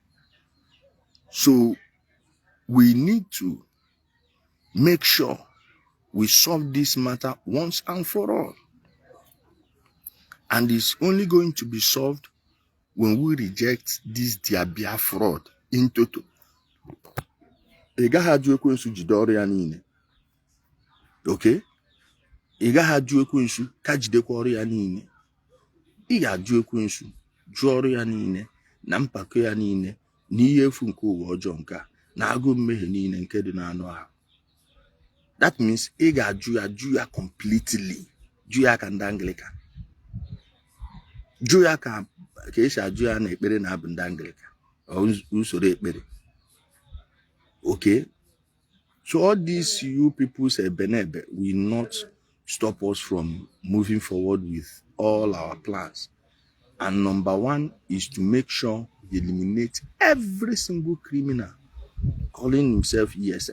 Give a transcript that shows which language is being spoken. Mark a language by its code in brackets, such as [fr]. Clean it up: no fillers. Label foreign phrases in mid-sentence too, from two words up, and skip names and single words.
[en] So we need to make sure we solve this matter once and for all. And it's only going to be solved when we reject this their Biafra fraud in total. Okay? [ig] Ega haju ekwensu kajidekwa ọrụ ya niile. Ị ga-ajụ ekwensu jụọ ọrụ ya niile na mpako ya niile na ihe efu nke ụwa ọjọọ nke na agụ mmehie niile nke dị n'anụ ahụ. [en] That means [ig] ị ga-ajụ ya completely. Jụ ya ka ndị Anglican. Jụ ya ka esi ajụ ya na ekpere na abụ ndị Anglican. Usoro ekpere. [en] Okay? So all these you people say benebe will not stop us from moving forward with all our plans. And number one is to make sure we eliminate every single criminal calling himself ESN.